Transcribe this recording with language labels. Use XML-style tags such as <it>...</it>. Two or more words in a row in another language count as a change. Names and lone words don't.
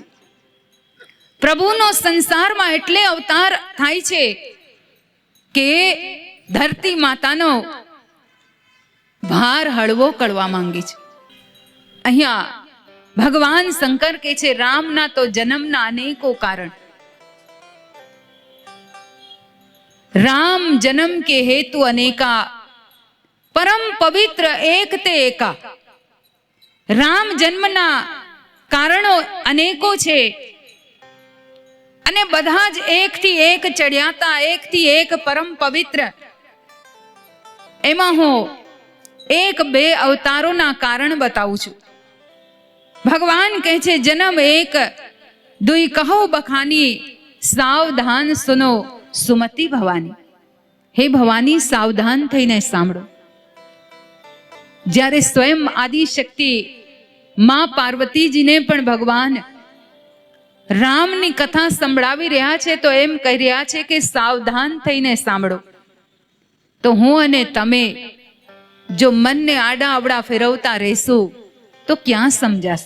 <gu>પ્રભુનો સંસારમાં એટલે અવતાર થાય છે કે ધરતી માતાનો ભાર હળવો કરવા માંગે છે. અહીંયા ભગવાન શંકર કહે છે, રામના તો જન્મના અનેકો કારણ.</gu> <hi>राम जन्म के हेतु अनेका, परम पवित्र एक ते एका.</hi> <gu>રામ જન્મના કારણો અનેકો છે અને બધા જ એકથી એક ચડિયાતા, એકથી એક પરમ પવિત્ર. એમાં હું એક બે અવતારોના કારણ બતાવું છું. ભગવાન કહે છે,</gu> <hi>जन्म एक दुई कहो बखानी, सावधान सुनो सुमति भवानी.</hi> <gu>હે ભવાની, સાવધાન થઈને સાંભળો. જ્યારે સ્વયં આદિશક્તિ માં પાર્વતીજીને પણ ભગવાન રામની કથા સંભળાવી રહ્યા છે તો એમ કહી રહ્યા છે કે સાવધાન થઈને સાંભળો. તો હું અને તમે જો મનને આડા અવડા ફેરવતા રહેશું તો ક્યાં સમજાશે?</gu>